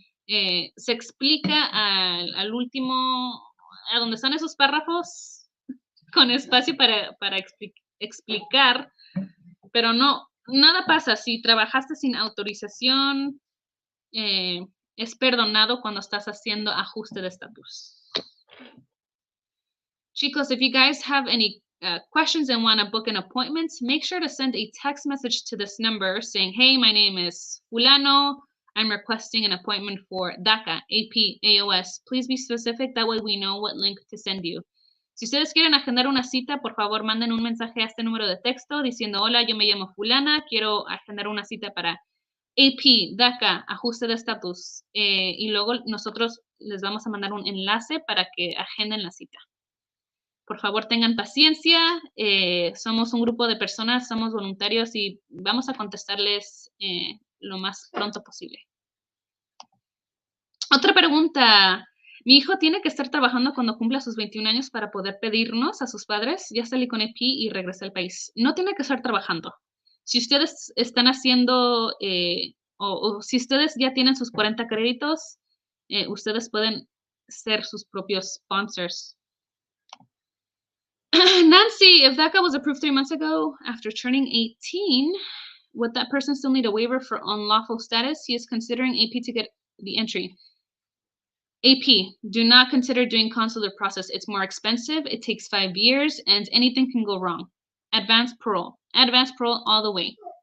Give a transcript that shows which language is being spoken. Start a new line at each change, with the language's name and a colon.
Spanish: Se explica al último, a donde están esos párrafos, con espacio para explicar, pero no, nada pasa. Si trabajaste sin autorización, es perdonado cuando estás haciendo ajuste de estatus. Chicos,
English: if you guys have any questions and want to book an appointment, make sure to send a text message to this number saying, hey, my name is Fulano. I'm requesting an appointment for DACA, AP, AOS. Please be specific. That way we know what link to send you.
Spanish: Si ustedes quieren agendar una cita, por favor, manden un mensaje a este número de texto diciendo, hola, yo me llamo Fulana, quiero agendar una cita para AP, DACA, ajuste de estatus. Y luego nosotros les vamos a mandar un enlace para que agenden la cita. Por favor, tengan paciencia. Somos un grupo de personas, somos voluntarios y vamos a contestarles lo más pronto posible. Otra pregunta. Mi hijo tiene que estar trabajando cuando cumpla sus 21 años para poder pedirnos a sus padres. Ya salí con AP y regresé al país. No tiene que estar trabajando. Si ustedes están haciendo, o si ustedes ya tienen sus 40 créditos, ustedes pueden ser sus propios sponsors.
English: Nancy, if DACA was approved 3 months ago after turning 18, would that person still need a waiver for unlawful status? He is considering AP to get the entry. AP, do not consider doing consular process. It's more expensive. It takes 5 years and anything can go wrong. Advanced parole all the way.